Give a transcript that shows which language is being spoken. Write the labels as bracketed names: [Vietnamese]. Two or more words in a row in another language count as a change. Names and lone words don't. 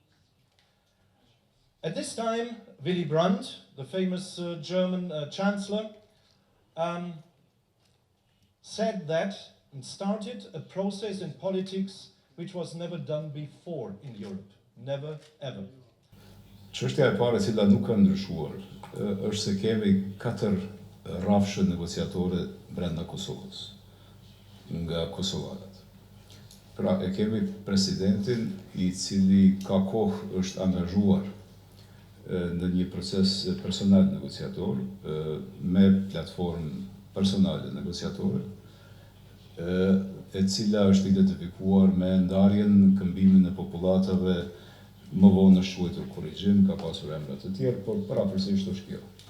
[English] At this time, Willy Brandt, the famous German chancellor, said that and started a process in politics which was never done before in Europe. Never, ever. [Albanian] Çështja e parë e cila nuk ka ndryshuar është se kemi 4 rrafshe negociatore brenda Kosovës, nga kosovarët. Pra e kemi presidentin i cili ka kohë është angazhuar në një proces personal negociator, me platformë personale negociatore, e cila është identifikuar me ndarjen, këmbimin e popullatave, më vonë është quajtur korrigjim, ka pasur emra të tjerë, por parapërsisht është kjo.